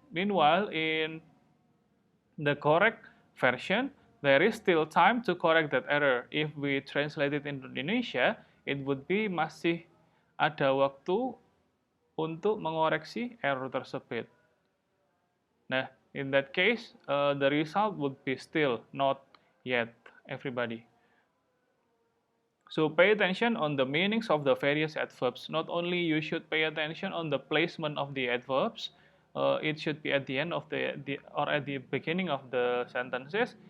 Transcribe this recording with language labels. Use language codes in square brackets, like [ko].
[en] Meanwhile, in the correct version, there is still time to correct that error. If we translate it into Indonesia, it would be [id] masih ada waktu untuk mengoreksi error tersebut. [en] Nah, in that case, the result would be still, not yet, everybody. So pay attention on the meanings of the various adverbs. Not only you should pay attention on the placement of the adverbs, it should be at the end of or at the beginning of the sentences.